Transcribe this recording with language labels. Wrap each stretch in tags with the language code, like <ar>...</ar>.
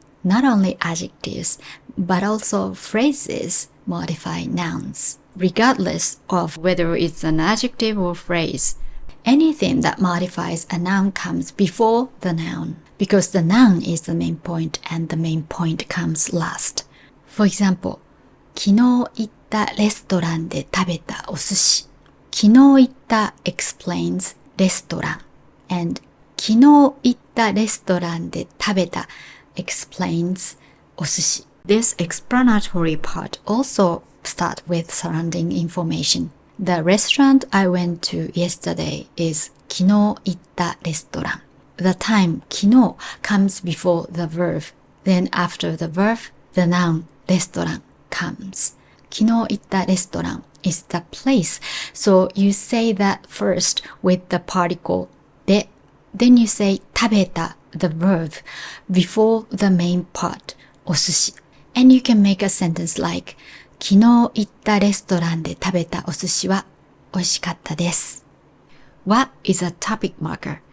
<en>Not only adjectives, but also phrases modify nouns, regardless of whether it's an adjective or phrase. Anything that modifies a noun comes before the noun, because the noun is the main point and the main point comes last. For example,</en> <ja>昨日行ったレストランで食べたお寿司。昨日行った</ja> <en>explains レストラン and</en> <ja>昨日行ったレストランで食べた</ja> <en>explains お寿司. This explanatory part also starts with surrounding information. The restaurant I went to yesterday is</en> <ja>昨日行ったレストラン.</ja> <en>The time 昨日 comes before the verb. Then after the verb, the noun レストラン comes.</en> <ja>昨日行ったレストラン</ja> <en>is the place. So you say that first with the particle で Then you say 食べた the verb before the main part お寿司 and you can make a sentence like</en> <ja>昨日行ったレストランで食べたお寿司は美味しかったです</ja> <en>Wa is a topic marker.</en>